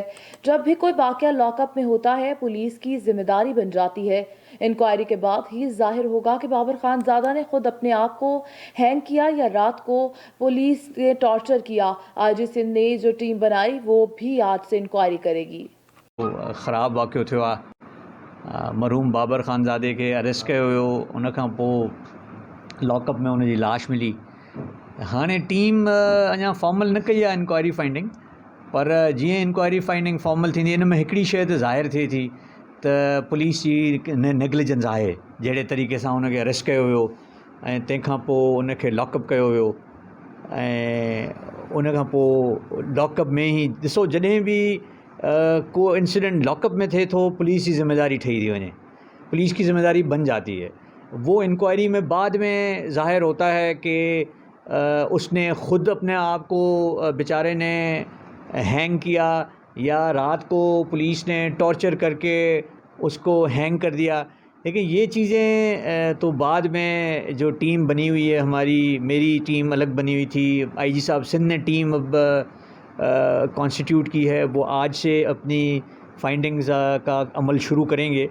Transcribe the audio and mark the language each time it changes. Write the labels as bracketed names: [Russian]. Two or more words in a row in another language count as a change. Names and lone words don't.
[Urdu] جب بھی کوئی واقعہ لاک اپ میں ہوتا ہے، پولیس کی ذمہ داری بن جاتی ہے۔ انکوائری کے بعد ہی ظاہر ہوگا کہ بابر خانزادہ نے خود اپنے آپ کو ہینگ کیا یا رات کو پولیس نے ٹارچر کیا۔ آئی جی سندھ نے جو ٹیم بنائی وہ بھی آج سے انکوائری کرے گی۔ [Sindhi] خراب واقعو थियो आहे। मरहूम बाबर ख़ानज़ादे खे अरेस्ट कयो हुयो, उन खां पोइ लॉकअप में उनजी लाश मिली। हाणे टीम अञा फॉर्मल न कई आहे [English] inquiry finding, [Sindhi] पर जीअं [English] inquiry finding [Sindhi] फॉर्मल थींदी इन में हिकिड़ी शइ त ज़ाहिर थिए थी त पुलिस जी नेग्लिजेंस आहे। जहिड़े तरीक़े सां उनखे अरेस्ट कयो हुयो ऐं तंहिंखां पोइ उनखे लॉकअप कयो हुयो ऐं उनखां पोइ लॉकअप में ई ॾिसो, जॾहिं बि को इंसिडेंट लॉकअप में थे तो [Urdu] پولیس کی ذمہ داری [Sindhi] ठही थी वञे, [Urdu] پولیس کی ذمہ داری بن جاتی ہے. وہ انکوائری میں بعد میں ظاہر ہوتا ہے کہ اسنے خود اپنے آپ کو بیچارے نے ہینگ کیا یا رات کو پولیس نے ٹارچر کرکے اسکو ہینگ کر دیا. لیکن یہ چیزیں تو بعد میں جو ٹیم بنی ہوئی ہے ہماری، میری ٹیم الگ بنی ہوئی تھی، آئی جی صاحب سندھ نے ٹیم اب کانسٹیٹیوٹ کی ہے، وہ آج سے اپنی فائنڈنگز کا عمل شروع کریں گے.